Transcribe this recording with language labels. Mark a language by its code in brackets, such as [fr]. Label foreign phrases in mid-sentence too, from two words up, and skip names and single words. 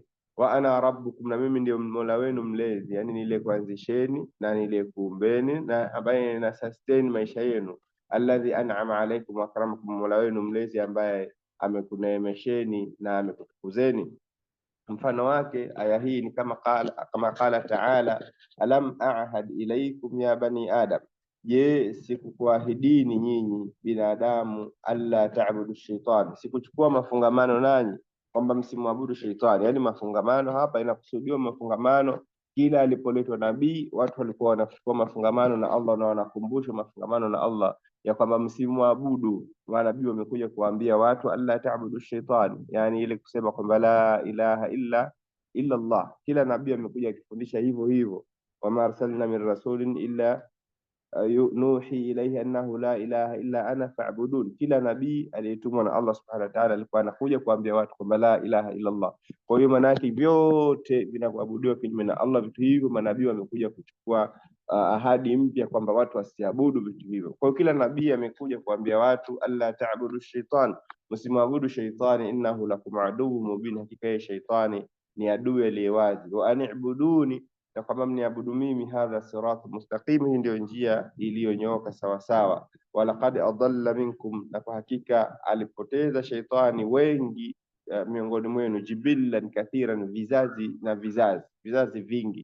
[ar] وأنا ربكم, [sw] na mimi ndio Mola wenu mlezi, yani nile kuanzisheni na nile kuumbeni na ambaye na sustain maisha yenu. [ar] الذي أنعم عليكم وأكرمكم, [sw] Mola wenu mlezi ambaye amekuneemesheni na amekutukuzeni. Mfano wake aya hii ni kama [ar] قال تعالى ألم أعهد إليكم يا بني آدم, je, [sw] sikukuahidini nyinyi binadamu, [ar] ألا تعبدوا الشيطان, [sw] sikuchukua mafungamano nanyi kwamba msimwabudu shaytani. Yani mafungamano hapa inakusudiwa mafungamano, kila alipoletwa nabii watu walikuwa wanachukua mafungamano na Allah na wanakumbushwa mafungamano na Allah ya kwamba msimwabudu. Manabii wamekuja kuambia watu [ar] ألا تعبدوا الشيطان, [sw] yani ile kusema kwamba [ar] لا إله إلا الله. [sw] Kila nabii amekuja akifundisha hivyo hivyo, [ar] وما أرسلنا من رسول إلا نوحي إليه أنه لا إله إلا أنا فاعبدون. [sw] Kila nabii aliyetumwa na Allah [ar] سبحانه وتعالى [sw] alikuwa anakuja kuambia watu kwamba [ar] لا إله إلا الله. [sw] Kwa hiyo maana yake vyote vinaabudiwa kinyume na Allah, vitu hivyo manabii wamekuja kuchukua ahadi mpya kwamba watu wasiabudu vitu hivyo. Kwa hiyo kila nabii amekuja kuambia watu [ar] ألا تعبدوا الشيطان, [sw] msimwabudu shaytani, [ar] إنه لكم عدو مبين, [sw] hakika ya shaytani ni adui aliyewazi. [ar] وأن اعبدوني, [sw] na kwamba mniabudu mimi. [ar] هذا صراط مستقيم, [sw] hii ndio njia iliyonyooka sawa sawa. [ar] ولقد أضل منكم, [sw] na kwa hakika alipoteza shaytani wengi miongoni mwenu. [ar] جبلا كثيرا, [sw] vizazi na vizazi vingi.